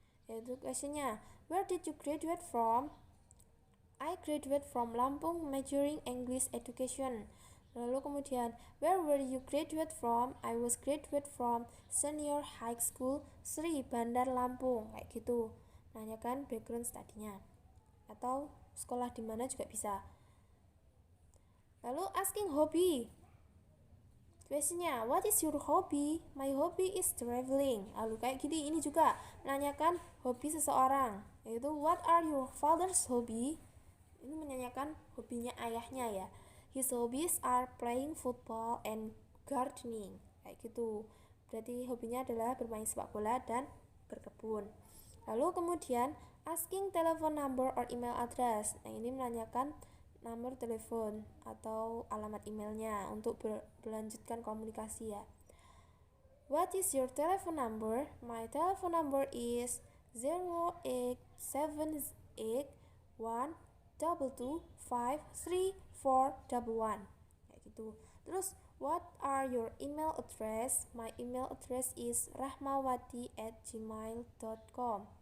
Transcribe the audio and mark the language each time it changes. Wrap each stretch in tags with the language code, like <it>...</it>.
<id>Yaitu questionnya</id> <en>where did you graduate from? I graduate from Lampung majoring English education.</en> <id>Lalu kemudian</id> <en>where were you graduate from? I was graduate from Senior High School Sri Bandar Lampung.</en> <id>Kayak gitu. Nanyakan background studinya. Atau sekolah di mana juga bisa. Lalu</id> <en>asking hobby.</en> <id>Questionnya,</id> <en>what is your hobby? My hobby is traveling.</en> <id>Lalu kayak gini, ini juga menanyakan hobi seseorang. Yaitu</id> <en>what are your father's hobby?</en> <id>Ini menanyakan hobinya ayahnya ya.</id> <en>His hobbies are playing football and gardening.</en> <id>Kayak gitu. Berarti hobinya adalah bermain sepak bola dan berkebun. Lalu kemudian</id> <en>asking telephone number or email address.</en> <id>Nah ini menanyakan nomor telepon atau alamat emailnya untuk berlanjutkan komunikasi ya.</id> <en>What is your telephone number? My telephone number is 08781225341.</en> <id>Kayak gitu. Terus</id> <en>what are your email address? My email address is rahmawati@gmail.com.</en>